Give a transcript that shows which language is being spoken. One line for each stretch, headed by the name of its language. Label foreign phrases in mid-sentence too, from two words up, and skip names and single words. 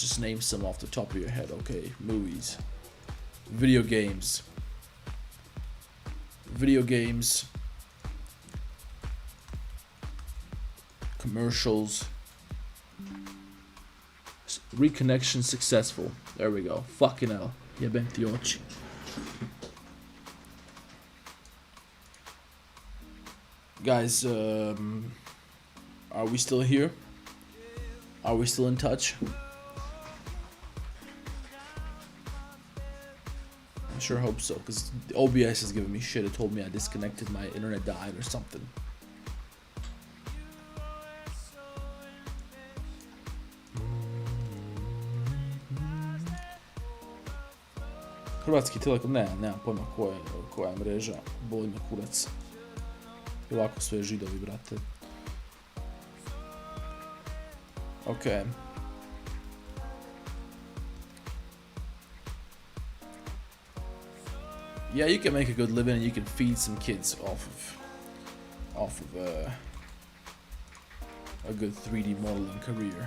English: Just name some off the top of your head. Okay, movies, video games, commercials, reconnection successful. There we go. Fucking hell.
Croatian: Jebem ti oči.
English: Guys, are we still here? Are we still in touch? I sure hope so, because OBS is giving me shit. It told me I disconnected, my internet died or something.
Croatian: Hrvatski Telekom, nemam pojma koja je mreža, boli me kurac. I ovako sve židovi, brate.
English: Okay. Yeah, you can make a good living and you can feed some kids off of a good 3D modeling career.